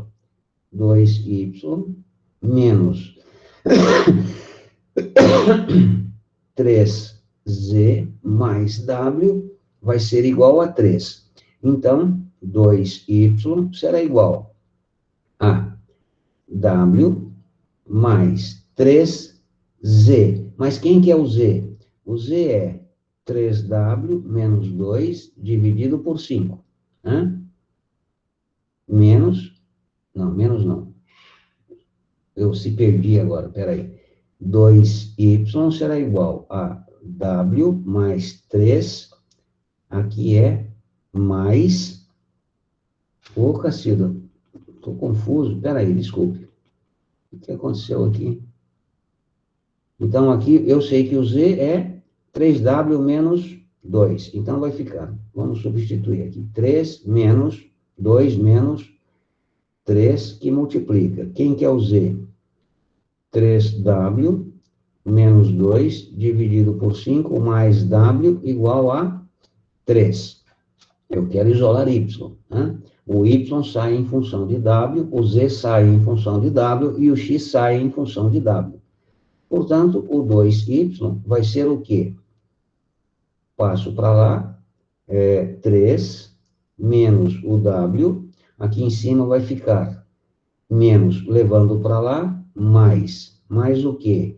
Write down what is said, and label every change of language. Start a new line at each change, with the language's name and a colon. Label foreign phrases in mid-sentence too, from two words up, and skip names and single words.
Portuguese: 2y menos 3z mais w vai ser igual a 3. Então, 2y será igual a w mais 3z. Mas quem que é o z? O z é 3w menos 2 dividido por 5. Menos não. Eu se perdi agora, peraí. 2y será igual a w mais 3, aqui é mais... Ô, Cacilda, estou confuso, peraí, desculpe. O que aconteceu aqui? Então, aqui eu sei que o z é 3w menos 2, então vai ficar, vamos substituir aqui, 3 menos 2 menos 3, que multiplica. Quem que é o z? 3w menos 2 dividido por 5 mais w igual a 3. Eu quero isolar y. O y sai em função de w, o z sai em função de w e o x sai em função de w. Portanto, o 2y vai ser o quê? Passo para lá, 3 menos o w, aqui em cima vai ficar menos, levando para lá, mais o quê?